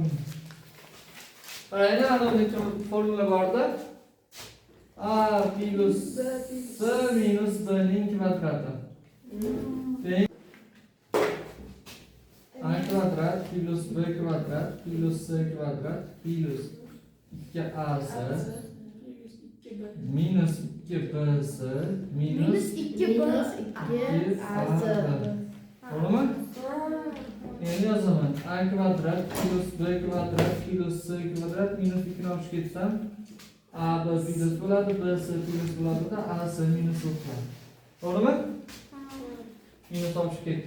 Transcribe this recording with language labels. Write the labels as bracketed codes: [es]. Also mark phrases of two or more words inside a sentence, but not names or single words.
[uz] Qarayli, anavda formula borda. A plus C minus B ning kvadrati. Teng A kvadrat plus B kvadrat plus C kvadrat plus 2AC minus 2BC minus 2AC. To'g'rimi? Endi yozaman. A kvadrat plus B kvadrat plus C kvadrat minus 2 ni olib ketsam A B plus bo'ladi, B C plus bo'ladi-da, AC minus bo'ladi. To'g'rimi? Minus olib ketdik.